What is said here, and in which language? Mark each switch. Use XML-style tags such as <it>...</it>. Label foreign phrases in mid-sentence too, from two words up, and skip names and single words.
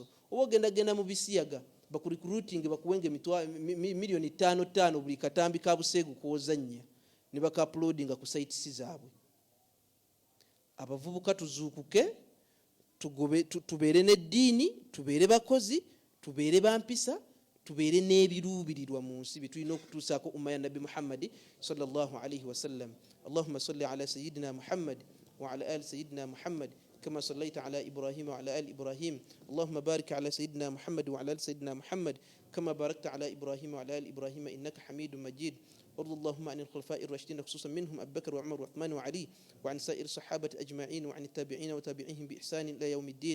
<lg>Oba ogenda mu bisiyaga bakurecruiting bakuwenge milioni 5 buli katambi ka buseegu kwozannya ne baka uploadinga ku sites zaabwe. Abavubuka tuzuukuke, tubeere n'eddiini, tubeere bakozi, tubeere bampisa, tubeere n'ebiruubirirwa mu nsi bye tulina okutuusaako umma ya Nabbi Muhammad</lg> <ar>صلى الله عليه وسلم. اللهم صل على سيدنا محمد وعلى آل سيدنا محمد كما صليت على إبراهيم وعلى آل إبراهيم. اللهم بارك على سيدنا محمد وعلى آل سيدنا محمد كما باركت على إبراهيم وعلى آل إبراهيم إنك حميد مجيد. وارض اللهم عن الخلفاء الراشدين خصوصا منهم أبي بكر وعمر وعثمان وعلي، وعن سائر الصحابة أجمعين، وعن التابعين وتابعيهم بإحسان إلى يوم الدين.</ar>